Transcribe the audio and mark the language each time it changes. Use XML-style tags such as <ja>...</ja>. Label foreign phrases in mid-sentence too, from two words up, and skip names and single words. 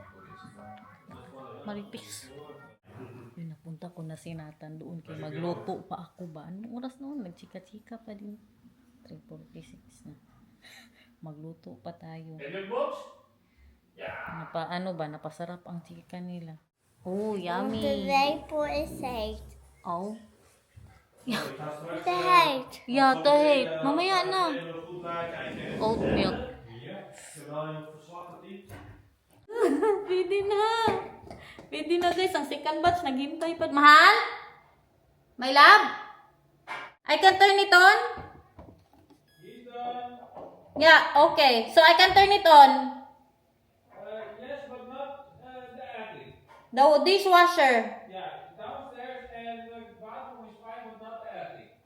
<tl>Maritis. Yung napunta ko na sinatan doon kay magluto pa ako ba? Anong oras noon? Nagchika-chika pa din. 3:46 na. Magluto pa tayo. Napasarap ang chika nila. Oh,</tl> <nl>De</nl> <en>yummy.</en> <nl>lepel is heet. Oh. Te heet. Ja, te heet.</nl> <tl>Mamaya na.</tl> <en>Oat milk.</en> <tl>Pwede na. Pwede na guys. Ang</tl> <en>second batch</en> <tl>naghintay pa. Mahal?</tl> <en>My love? I can turn it on? Yeah, okay. So I can turn it on. Yes, but not the attic. The dishwasher. Yeah, downstairs and the bathroom is fine, but not the attic.</en>